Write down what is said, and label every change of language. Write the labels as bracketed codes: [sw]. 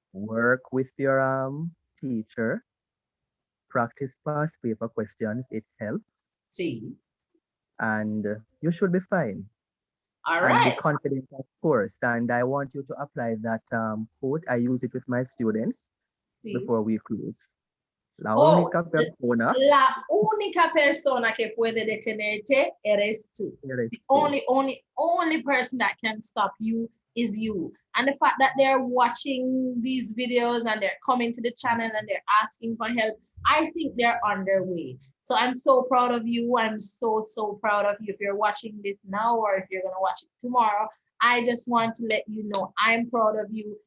[en] Work with your teacher. Practice past paper questions. It helps, see. and you should be fine. All And be right. confident, of course. And I want you to apply that quote. I use it with my students See. before we close. La Oh, [es] única persona la única persona que puede detenerte eres tú. eres [en] The [es] tú. [en] only person that can stop you is you. And the fact that they're watching these videos and they're coming to the channel and they're asking for help, I think they're on their way. So I'm so proud of you. I'm so proud of you. If you're watching this now or if you're going to watch it tomorrow, I just want to let you know I'm proud of you.